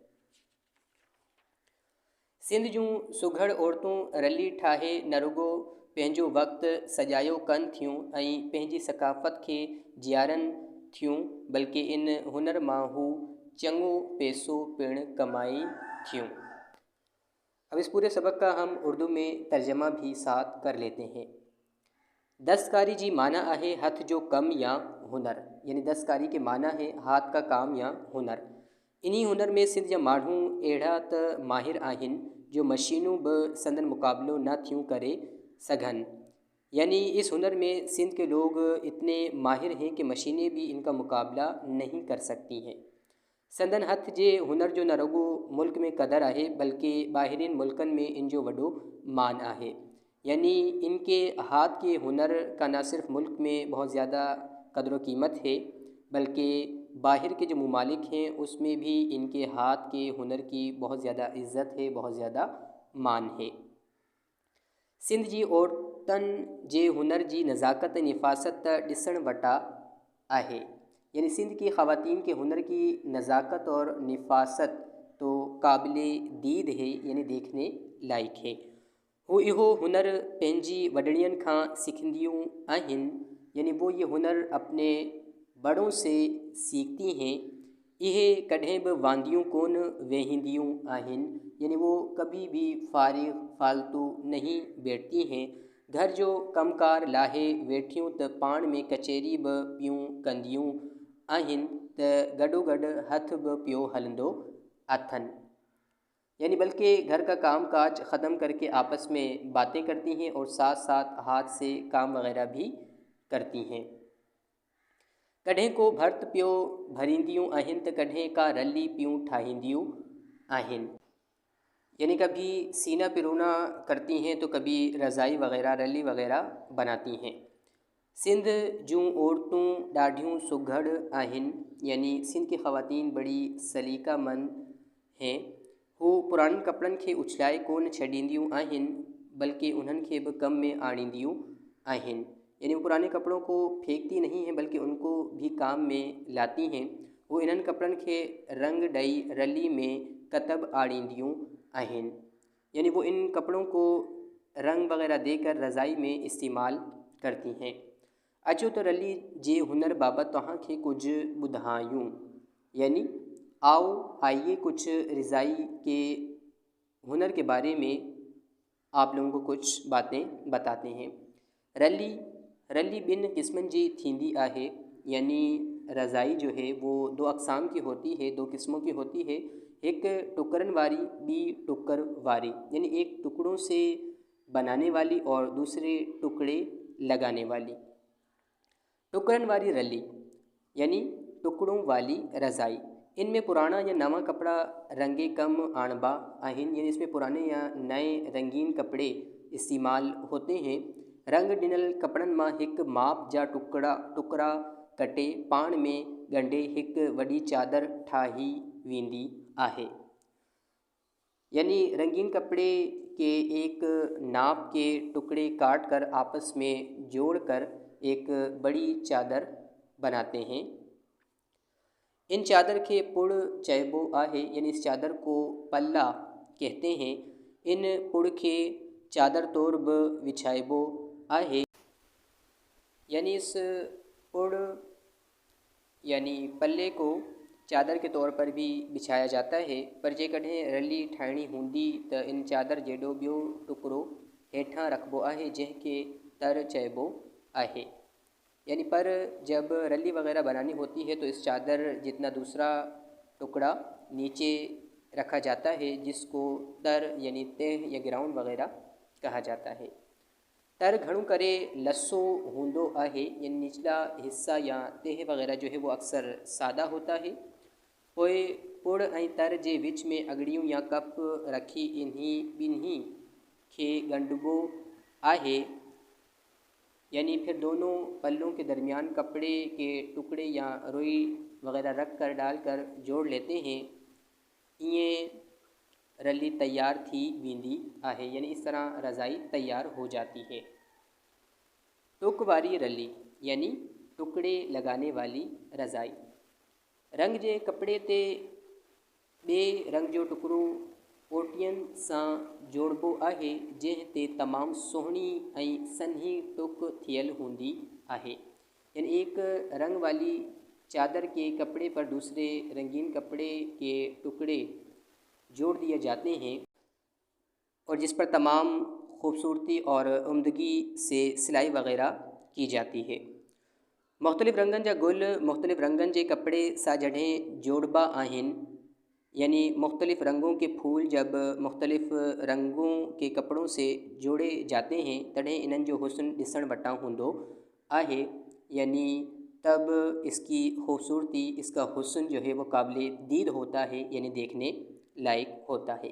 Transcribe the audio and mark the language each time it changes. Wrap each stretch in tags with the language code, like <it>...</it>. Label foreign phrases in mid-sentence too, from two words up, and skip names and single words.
<sd>सिंध जूं सुघड़ औरतूं रली ठाहे न रुगो पंहिंजो वक़्तु सॼायो कनि थियूं ऐं पंहिंजी सक़ाफ़त खे जीआरनि थियूं बल्कि इन हुनर मां हू चङो पैसो पिणु कमाई थियूं।</sd> <ur>اب اس پورے سبق کا ہم اردو میں ترجمہ بھی ساتھ کر لیتے ہیں.</ur> <sd>दस्तकारी जी माना आहे हथ जो कम या हुनर,</sd> <ur>یعنی دستکاری کے معنی ہے ہاتھ کا کام یا ہنر.</ur> <sd>इन्हीं हुनर में सिंध जा माण्हू अहिड़ा त माहिर आहिनि जो मशीनूं बि संदन मुक़ाबिलो न थियूं करे सघनि।</sd> <ur>یعنی اس ہنر میں سندھ کے لوگ اتنے ماہر ہیں کہ مشینیں بھی ان کا مقابلہ نہیں کر سکتی ہیں.</ur> <sd>संदन हथ जे हुनर जो न रुगो मुल्क में क़दुरु आहे बल्कि ॿाहिरियुनि मुल्कनि में इन जो वॾो मान आहे।</sd> <ur>یعنی ان کے ہاتھ کے ہنر کا نہ صرف ملک میں بہت زیادہ قدر و قیمت ہے بلکہ باہر کے جو ممالک ہیں اس میں بھی ان کے ہاتھ کے ہنر کی بہت زیادہ عزت ہے، بہت زیادہ مان ہے.</ur> <sd>सिंध जी औरतुनि जे हुनर जी नज़ाकत निफ़ासत ॾिसण वटा आहे।</sd> <ur>یعنی سندھ کی خواتین کے ہنر کی نزاکت اور نفاست تو قابل دید ہے، یعنی دیکھنے لائق ہے.</ur> <sd>वो इहो हुनर पंहिंजी वॾड़ियनि खां सिखंदियूं आहिनि,</sd> <ur>یعنی وہ یہ ہنر اپنے بڑوں سے سیکھتی ہیں.</ur> <sd>इहे कॾहिं बि वांदियूं कोन वेहिंदियूं आहिनि,</sd> <ur>یعنی وہ کبھی بھی فارغ فالتو نہیں بیٹھتی ہیں.</ur> <sd>घर जो कमकार लाहे वेठियूं त पाण में कचहरी बि पियूं कंदियूं आहिनि त गॾोगॾु हथ बि पियो हलंदो अथनि।</sd> <ur>یعنی بلکہ گھر کا کام کاج ختم کر کے آپس میں باتیں کرتی ہیں اور ساتھ ساتھ ہاتھ سے کام وغیرہ بھی کرتی ہیں.</ur> <sd>कॾहिं को भर्त पियो भरींदियूं आहिनि त कॾहिं का रली पियूं ठाहींदियूं आहिनि।</sd> <ur>یعنی کبھی سینا پرونا کرتی ہیں تو کبھی رضائی وغیرہ رلی وغیرہ بناتی ہیں.</ur> <sd>सिंध जूं औरतूं ॾाढियूं सुघड़ आहिनि,</sd> <ur>یعنی سندھ کی خواتین بڑی سلیقہ مند ہیں.</ur> <sd>हू पुराणनि कपिड़नि खे उछलाए कोन छॾींदियूं आहिनि, बल्कि उन्हनि खे बि कम में आणींदियूं आहिनि।</sd> <ur>یعنی وہ پرانے کپڑوں کو پھینکتی نہیں ہیں، بلکہ ان کو بھی کام میں لاتی ہیں.</ur> <sd>वो इन्हनि कपिड़नि खे रंग ॾई रली में कतब आणींदियूं आहिनि।</sd> <ur>یعنی وہ ان کپڑوں کو رنگ وغیرہ دے کر رضائی میں استعمال کرتی ہیں.</ur> <sd>अचो तो रली जे हुनर बाबत तव्हांखे कुछ ॿुधायूं,</sd> <ur>یعنی آؤ آئیے کچھ رضائی کے ہنر کے بارے میں آپ لوگوں کو کچھ باتیں بتاتے ہیں.</ur> <sd>रली ॿिनि क़िस्मनि जी थींदी आहे,</sd> <ur>یعنی رضائی جو ہے وہ دو اقسام کی ہوتی ہے، دو قسموں کی ہوتی ہے.</ur> <sd>एक टुकरन वाली, ॿी टुकर वाली,</sd> <ur>یعنی ایک ٹکڑوں سے بنانے والی اور دوسرے ٹکڑے لگانے والی.</ur> <sd>टुकरन वाली रली</sd> <ur>یعنی ٹکڑوں والی رضائی,</ur> <sd>इनमें पुराना या नवा कपड़ा रंगे कम आणबा आहिनि,</sd> <ur>یعنی اس میں پرانے یا نئے رنگین کپڑے استعمال ہوتے ہیں.</ur> <sd>रंग ॾिनल कपड़नि मां हिकु माप जा टुकड़ा कटे पाण में ॻंढे हिकु वॾी चादर ठाही वेंदी आहे।</sd> <ur>یعنی رنگین کپڑے کے ایک ناپ کے ٹکڑے کاٹ کر آپس میں جوڑ کر ایک بڑی چادر بناتے ہیں.</ur> <sd>इन चादर के पुड़ चइबो आहे,</sd> <ur>یعنی اس چادر کو پلا کہتے ہیں.</ur> <sd>इन पुड़ के चादर तौर बि विछाइबो आहे,</sd> <ur>یعنی اس پڑ یعنی پلے کو چادر کے طور پر بھی بچھایا جاتا ہے.</ur> <sd>पर जेकॾहिं रली ठाहिणी हूंदी त इन चादर जेॾो ॿियो टुकड़ो हेठां रखिबो आहे, जंहिंखे तर चइबो आहे।</sd> <ur>یعنی پر جب رلی وغیرہ بنانی ہوتی ہے تو اس چادر جتنا دوسرا ٹکڑا نیچے رکھا جاتا ہے، جس کو تر یعنی تہہ یا گراؤنڈ وغیرہ کہا جاتا ہے.</ur> <sd>तर घणो करे लसो हूंदो आहे,</sd> <ur>یعنی نچلا حصہ یا تہہ وغیرہ جو ہے وہ اکثر سادہ ہوتا ہے.</ur> <sd>पोइ पुड़ ऐं तर जे विच में अगड़ियूं या कप रखी इन्हीं ॿिन्ही खे ॻंढिबो आहे,</sd> <ur>یعنی پھر دونوں پلوں کے درمیان کپڑے کے ٹکڑے یا روئی وغیرہ رکھ کر ڈال کر جوڑ لیتے ہیں.</ur> <sd>ये रली तैयार थी वेंदी आहे,</sd> <ur>یعنی اس طرح رضائی تیار ہو جاتی ہے.</ur> <sd>टुक वारी रली</sd> <ur>یعنی ٹکڑے لگانے والی رضائی,</ur> <sd>रंग जे कपड़े ते ॿिए रंग जो टुकड़ो ओटियनि सां जोड़बो आहे, जंहिं ते तमामु सुहिणी ऐं सन्ही टुक थियल हूंदी आहे।</sd> <ur>یعنی ایک رنگ والی چادر کے کپڑے پر دوسرے رنگین کپڑے کے ٹکڑے جوڑ دیے جاتے ہیں اور جس پر تمام خوبصورتی اور عمدگی سے سلائی وغیرہ کی جاتی ہے.</ur> <sd>मुख़्तलिफ़ रंगन जा गुल मुख़्तलिफ़ रंगन जे कपड़े सां जॾहिं जोड़बा आहिनि,</sd> <ur>یعنی مختلف رنگوں کے پھول جب مختلف رنگوں کے کپڑوں سے جوڑے جاتے ہیں</ur> <sd>तॾहिं इन्हनि जो हुस्न ॾिसण वटा हूंदो आहे,</sd> <ur>یعنی تب اس کی خوبصورتی، اس کا حسن جو ہے وہ قابل دید ہوتا ہے، یعنی دیکھنے لائق ہوتا ہے.</ur>